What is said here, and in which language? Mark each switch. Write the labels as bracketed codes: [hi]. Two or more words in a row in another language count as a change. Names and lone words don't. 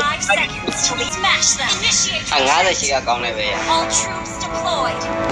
[en] seconds till we smash them. Initiate. [my] 50 ရှိကကောင်းတယ်ပဲ [en] All troops deployed.